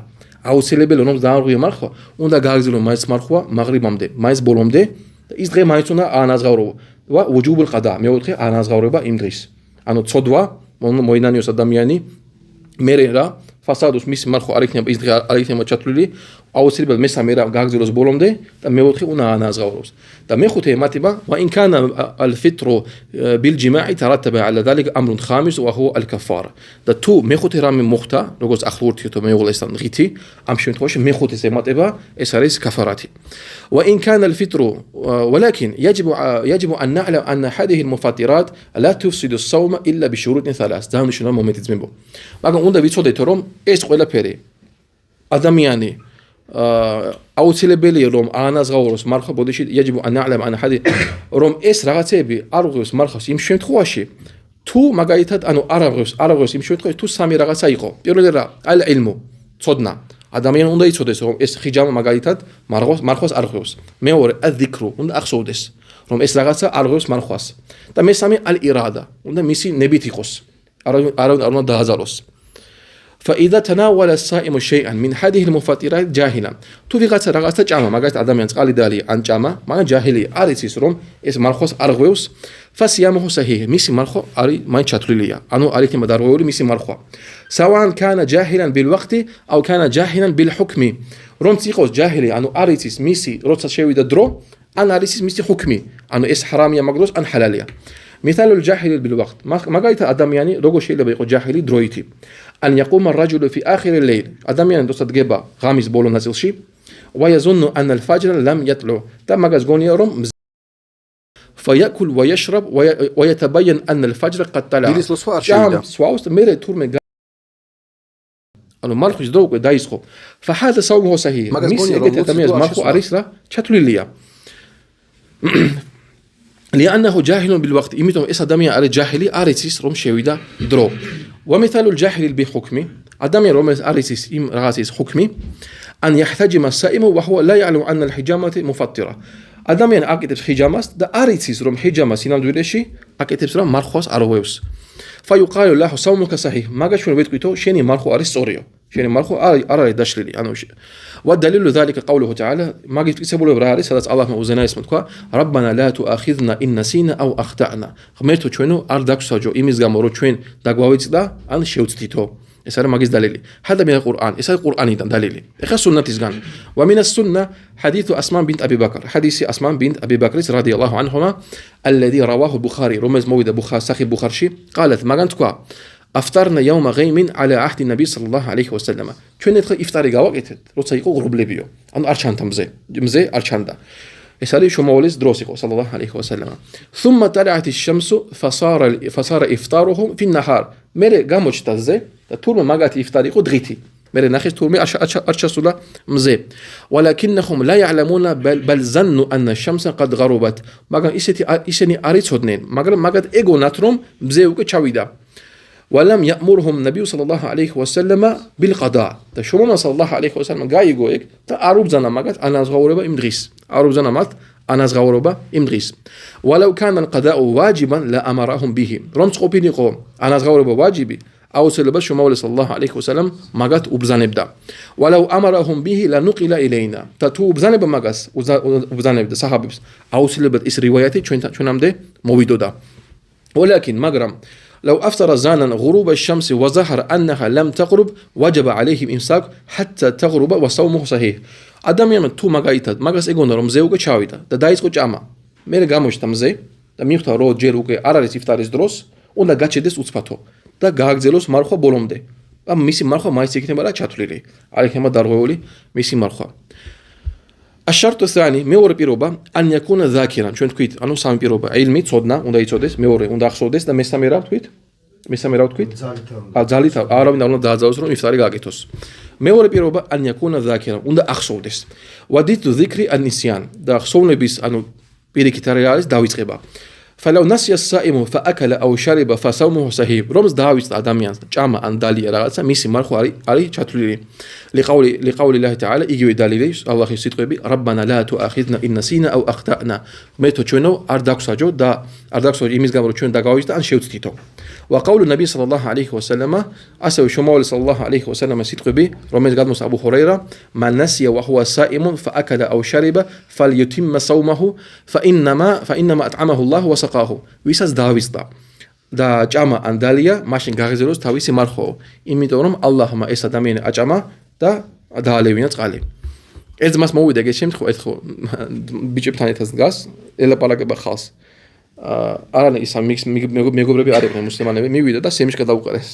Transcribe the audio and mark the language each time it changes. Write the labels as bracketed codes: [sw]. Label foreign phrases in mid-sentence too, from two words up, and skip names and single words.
[ka] აუცილებელი რომ დაარღვია მარხვა, უნდა გააგრძელო მაინც მარხვა მაღრიბამდე, მაინც ბოლომდე და ის დღე მაინც უნდა აანაზღაურო. [ar] وجوب القضاء, [ka] მეოთხე აანაზღაურება იმ დღის. ანუ ცოდვა, მოინანიოს ადამიანი, მერე რა ფასადოს მისი მარხვა არ იქნება ის დღე არ იქნება ჩათვლილი, აუცილებლად მესამე რა გააგრძელოს ბოლომდე და მეოთხე უნდა ანაზღაუროს. და მეხუთე ემატება [ar] وإن كان الفطر بالجماع ترتب على ذلك أمر خامس وهو الكفارة. [ka] და თუ მეხუთე რამე მოხდა, როგორც ახლო ურთიერთობა მეუღლესთან ღითი, ამ შემთხვევაში მეხუთეს ემატება, ეს არის كفاراتي. [ar] وإن كان الفطر ولكن يجب أن نعلم أن هذه المفطرات لا تفسد الصوم إلا بشروط ثلاث. [ka] დანიშნულმა მომენტი ძმებო. მაგრამ უნდა ვიცოდეთ რომ ეს ყველაფერი ადამიანი აუცილებელია რომ აანაზღაუროს მარხვა ბოდიში [ar] يجب أن نعلم أن هذه [ka] რომ ეს რაღაცები არ უღებს მარხვას იმ შემთხვევაში თუ მაგალითად ანუ არ აღებს იმ შემთხვევაში თუ სამი რაღაცა იყო. პირველი რა ალ-ილმუ ცოდნა. ადამიანი უნდა იცოდეს რომ ეს ხიჯამა მაგალითად მარხვას არ ღვევს. მეორე აზიქრუ უნდა ახსოვდეს რომ ეს რაღაცა არ ღვევს მარხვას. და მესამე ალ-ირადა უნდა მისი ნებით იყოს. არ უნდა დააზაროს. [ar] فإذا تناول الصائم شيئا من هذه المفطرات جاهلا [ka] თუ ვიღაცა რაღაცა ჭამა მაგალითად ადამიანს წყალი დალია ან ჭამა მაგრამ ჯაჰილი არ იცის რომ ეს მარხვას არ ღვევს [ar] فصيامه صحيح [ka] მისი მარხვა არის მაინც ჩათვლილია ანუ არ იქნება დარღვეული მისი მარხვა [ar] سواء كان جاهلا بالوقت أو كان جاهلا بالحكم [ka] რომც იყოს ჯაჰილი ანუ არ იცის მისი როცა შევიდა დრო ან არ იცის მისი ჰუქმი ანუ ეს ჰარამია მაგდროს ან ჰალალია [ar] مثال الجاهل بالوقت [ka] მაგალითად ადამიანი როგორ შეიძლება იყოს ჯაჰილი დროითი [ar] أن يقوم الرجل في آخر الليل [ka] ადამიანი როცა დგება ღამის ბოლო ნაწილში [ar] ويظن أن الفجر لم يطلع [ka] და მაგას გონია რომ [ar] فيأكل ويشرب ويتبين أن الفجر قد طلع [ka] ჭამ სვავს მერე თურმე ანუ მარხვის დრო უკვე დაიწყო [ar] فهذا صومه صحيح [ka] მის ეგეთ ადამიანის მარხვა არის რა ჩათვლილია [ar] لأنه جاهل بالوقت [ka] იმიტომ ეს ადამიანი არის ჯაჰილი არ იცის რომ შევიდა დრო [ar] ومثال الجاهل بحكم [ka] ადამიანი რომელიც არ იცის იმ რაღაცის ჰუქმი [ar] أن يحتجم الصائم وهو لا يعلم أن الحجامة مفطرة [ka] ადამიანი აკეთებს ხიჯამას და არ იცის რომ ხიჯამა სინამდვილეში აკეთებს რა მარხვას არ ღვევს [ar] فيقال له صومك صحيح [ka] მაგას ჩვენ ვეთქვითო შენი მარხვა არის სწორიო შენი მარხვა არ არის დაშლილი ანუ [ar] والدليل ذلك قوله تعالى [ka] მაგის მტკიცებულება რა არის სადაც ალლაჰმა უზენაესმა თქვა ربنا [ar] لا تؤاخذنا إن نسينا أو أخطأنا [ka] ღმერთო ჩვენო არ დაგვსაჯო იმის გამო რომ ჩვენ დაგვავიწყდა ან შევცდითო ეს არის მაგის დალილი هذا [ar] من القرآن [ka] ეს არის ყურანიდან დალილი ეხლა სუნნათისგან [ar] ومن السنة حديث أسماء بنت أبي بكر حديث أسماء بنت أبي بكر رضي الله عنهما الذي رواه البخاري رمز مويد بخاري صحيح بخاري قالت [ka] მაგან თქვა [ar] أفطرنا يوم غيم على عهد النبي صلى الله عليه وسلم [ka] ჩვენ ერთხელ იფტარი გავაკეთეთ როცა იყო ღრუბლებიო ანუ არ ჩანდა მზე არ ჩანდა ეს არის შომაულის დროს იყო [ar] صلى الله عليه وسلم ثم طلعت الشمس فصار إفطارهم في النهار [ka] მერე გამოჩნდა ზე და თურმე მაგათი იფტარი იყო დღითი მერე ნახეს თურმე არ ჩასულა მზე [ar] ولكنهم لا يعلمون بل ظنوا أن الشمس قد غربت [ka] მაგრამ ისინი არ იცოდნენ მაგრამ მაგათ ეგონათ რომ მზე უკვე ჩავიდა [ar] ولم يأمرهم النبي صلى الله عليه وسلم بالقضاء [ka] და შუმა [ar] صلى الله عليه وسلم [ka] გაიგო ეგ და არ უბძანა მაგათ ანაზღაურება იმ დღის არ უბძანა მათ ანაზღაურება იმ დღის [ar] ولو كان القضاء واجبا لأمرهم به [ka] რომც ყოფილიყო ანაზღაურება ვაჯიბი აუცილებლად შუმა [ar] صلى الله عليه وسلم [ka] მაგათ უბძანებდა [ar] ولو أمرهم به لنقل إلينا [ka] და თუ უბძანება მაგას უბძანებდა საჰაბებს აუცილებლად ის რივაიათი ჩვენამდე მოვიდოდა ولكن მაგრამ [ar] لو أفطر زانا غروب الشمس وظهر أنها لم تغرب وجب عليه الإمساك حتى تغرب وصومه صحيح [ka] ადამიანმა თუ მაგას ეგონა რომ მზე უკვე ჩავიდა და დაიწყო ჭამა მერე გამოჩნდა მზე და მიხვდა რომ ჯერ უკვე არ არის იფტარის დროს უნდა გაჩერდეს უცბათო და გააგრძელოს მარხვა ბოლომდე და მისი მარხვა მაინც იქნება რა ჩათვლილი არ იქნება დარღვეული მისი მარხვა [ar] الشرط الثاني [ka] მეორე პირობა [ar] أن يكون ذاكرا [ka] ჩვენ თქვით ანუ სამი პირობა ილმი ცოდნა უნდა იცოდეს მეორე უნდა ახსოვდეს და მესამე რა ვთქვით ძალით არავინ არ უნდა დააძალოს რომ იფტარი გააკეთოს მეორე პირობა [ar] أن يكون ذاكرا [ka] უნდა ახსოვდეს [ar] وضد ذكر النسيان [ka] და ახსოვნების ანუ პირიქით არის დავიწყება [ar] فلو نسي الصائم فأكل أو شرب فصومه صحيح [ka] რომს დაავიწყდა ადამიანს ჭამა ან დალია რაღაცა მისი მარხვა არის ჩათვლილი لقول [ar] الله تعالى [ka] იგივე დალილი ალლაჰის სიტყვები [ar] ربنا لا تؤاخذنا إن نسينا أو أخطأنا [ka] მეთო ჩვენო არ დაგვსაჯო და არ დაგვსაჯო იმის გამო რომ ჩვენ დაგავიწყდა ან შევცდითო [ar] وقول النبي صلى الله عليه وسلم [ka] ასევე შომაული [ar] صلى الله عليه وسلم [ka] სიტყვები რომელიც გადმოსა აბუ ჰურაირა [ar] من نسي وهو صائم فأكل أو شرب فليتم صومه فإنما أطعمه الله وسقاه [ka] ვისაც დაავიწყდა და ჭამა ან დალია მაშინ გაღიზეროს თავისი მარხვაო იმიტომ რომ ალლაჰმა ეს ადამიანი აჭამა და დაალევინა წყალი ერთ მას მოვიდა ეგეთ შემთხვევაში, ერთხელ ბიჭებთან ერთად დგას, ელაპარაკება ხალხს. არანაირი ისა მეგობრები არ იყვნენ მუსლიმანები, მივიდა და სემიშკა დაუყარეს.